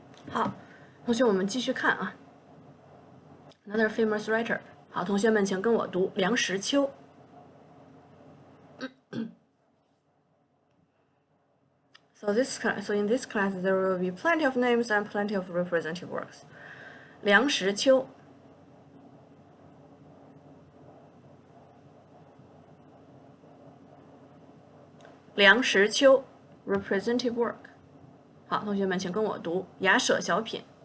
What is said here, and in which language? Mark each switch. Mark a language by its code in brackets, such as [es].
[zh] 好，同学，我们继续看啊。 [en] Another famous writer。 [zh] 好，同学们，请跟我读梁实秋。 [en] So in this class, there will be plenty of names and plenty of representative works. [zh] 梁实秋。 [en] 梁实秋 representative work。 [zh] 好，同学们，请跟我读雅舍小品。